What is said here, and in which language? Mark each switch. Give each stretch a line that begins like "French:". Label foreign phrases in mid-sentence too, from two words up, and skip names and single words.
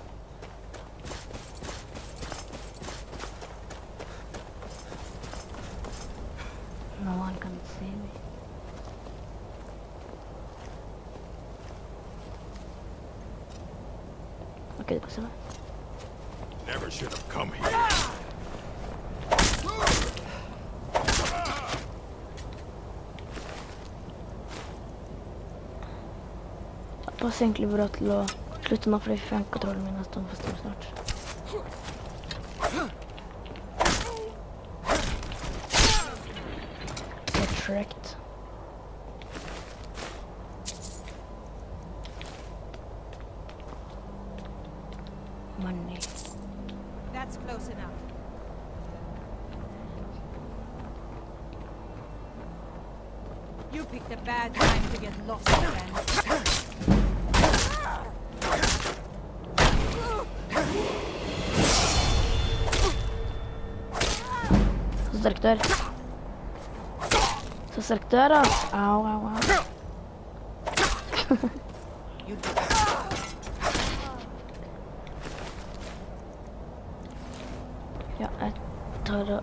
English: No one can see me.
Norwegian: Ok, det passer meg.
English: Never should have come here.
Norwegian: Det passer egentlig bra til å slutte nå, fordi fjernkontrollen min er stående for stor snart.
English: Get tracked. Money. That's close enough. You picked a bad time to get lost again.
Norwegian: Så sterk du er. Så sterk du er, da. Au, au, au. Ja, jeg tar og...